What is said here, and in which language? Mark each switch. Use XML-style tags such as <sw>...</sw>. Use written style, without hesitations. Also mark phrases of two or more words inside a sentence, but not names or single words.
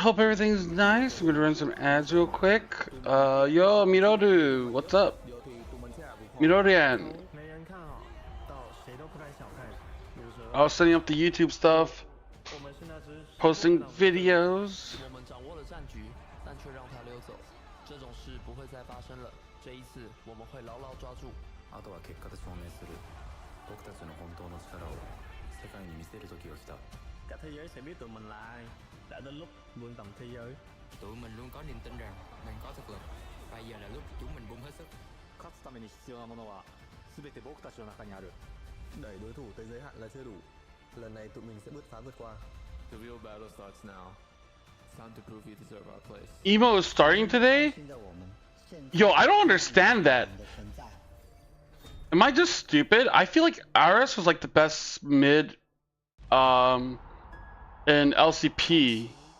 <en>Hope everything's nice. I'm gonna run some ads real quick. Yo, Mirodu, what's up? Mirorian. I was setting up the YouTube stuff, posting videos.</en> <vi>Thế giới sẽ biết tụi mình là ai. Đã đến lúc vươn tầm thế giới. Tụi mình luôn có niềm tin rằng mình có thực lực. Bây giờ là lúc chúng mình bung hết sức.</vi> <ja>勝つために必要なものは全て僕たちの中にある.</ja> <vi>Đẩy đối thủ tới giới hạn là chưa đủ. Lần này tụi mình sẽ bứt phá vượt qua.</vi> <en>The real battle starts now. It's time to prove you deserve our place. Emo is starting today? Yo, I don't understand that. Am I just stupid? I feel like Aris was like the best mid in LCP.</en>